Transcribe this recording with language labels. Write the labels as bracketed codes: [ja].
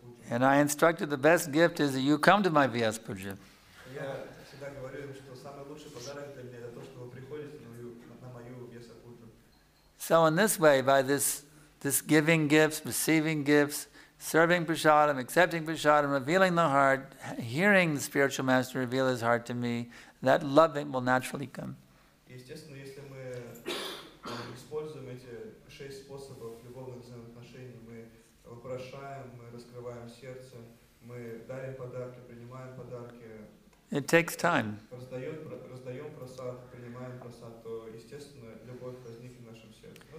[en] And I instructed the best gift is that you come to my Vyas Puja. [ru] Я всегда говорю им, что самый лучший подарок для меня это то, что вы приходите на мою Вьяса-пуджу. [en] So in this way, by this giving gifts, receiving gifts, serving prasadam, accepting prasadam, revealing the heart, hearing the spiritual master reveal his heart to me, that loving will naturally come. [ru] Естественно, если мы используем эти 6 способов любовных взаимоотношений, мы вопрошаем, мы раскрываем сердце, мы дарим подарки, принимаем подарки, [en] It takes time. [ru] раздаем просад, принимаем просад, то, естественно, любовь возникнет в нашем сердце.